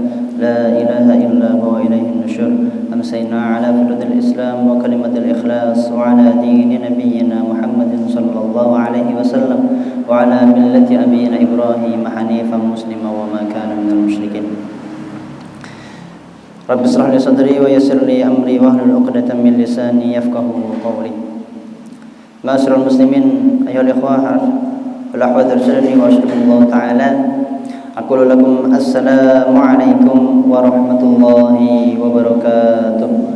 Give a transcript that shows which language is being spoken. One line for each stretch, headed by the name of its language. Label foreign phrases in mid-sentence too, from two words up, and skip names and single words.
Arabic: لا إله إلا هو إليه النشور. أمسينا على فروض الإسلام وكلمة الإخلاص وعلى دين نبينا محمد صلى الله عليه وسلم وعلى ملة أبينا إبراهيم حنيفا مسلما وما كان من المشركين. رب اشرح لي صدري ويسر لي أمري واحلل عقدة من لساني يفقهوا قولي. معاشر المسلمين أيها الإخوة والأخوات أرشدني وأشهد تعالى أقول لكم السلام عليكم ورحمة الله وبركاته.